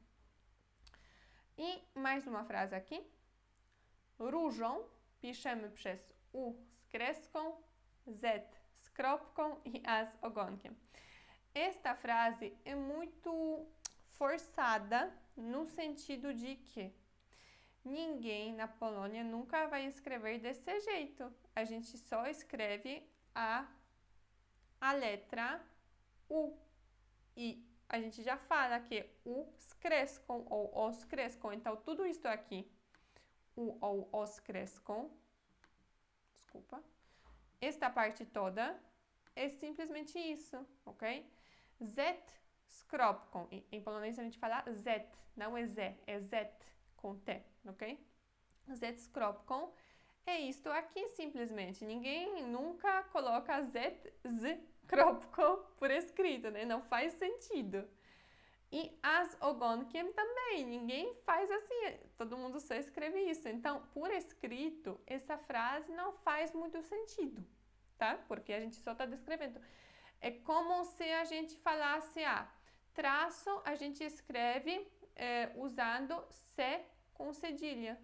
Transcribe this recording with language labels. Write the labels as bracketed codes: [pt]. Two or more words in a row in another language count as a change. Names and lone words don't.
[pt] I mais uma frase aqui. [pl] Różą piszemy przez U z kreską, Z z kropką i A z ogonkiem. [pt] Esta frase é muito forçada no sentido de que ninguém na Polônia nunca vai escrever desse jeito. A gente só escreve a letra U. E a gente já fala que [pl] U z kreską [pt] ou [pl] O z kreską. [pt] Então, tudo isso aqui, U ou O [pl] z kreską, [pt] desculpa, esta parte toda é simplesmente isso, ok? [pl] Z z kropką. [pt] E em polonês a gente fala Z, não é Z, é Z com T, ok? [pl] Z z kropką [pt] é isto aqui simplesmente. Ninguém nunca coloca [pl] Z z kropką [pt] por escrito, né? Não faz sentido. E as ogonkiem também. Ninguém faz assim. Todo mundo só escreve isso. Então, por escrito, essa frase não faz muito sentido, tá? Porque a gente só está descrevendo. É como se a gente falasse, traço a gente escreve usando C com cedilha.